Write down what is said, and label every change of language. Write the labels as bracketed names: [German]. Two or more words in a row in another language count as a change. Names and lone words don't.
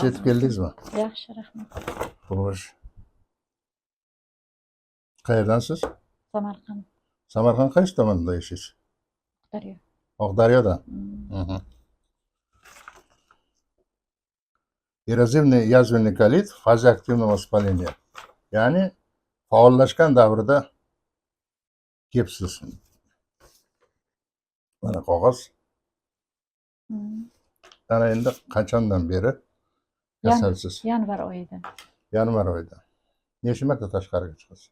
[Uzbek] yetib keldingizmi? Yaxshi, rahmat. Xo'sh. Qayerdansiz? Samarqand, Samarqand qaysi tomonda yashaysiz? Daryo. [Russian] Oqdaryoda. Erozivniy язвенный колит в фазе активного воспаления. [Uzbek] Ya'ni faollashgan davrida kepsiz. Mana qog'oz. Ana endi qachondan beri kasalsiz? Yanvar oyidan. Yanvar oyida. Necha marta tashqariga chiqasiz?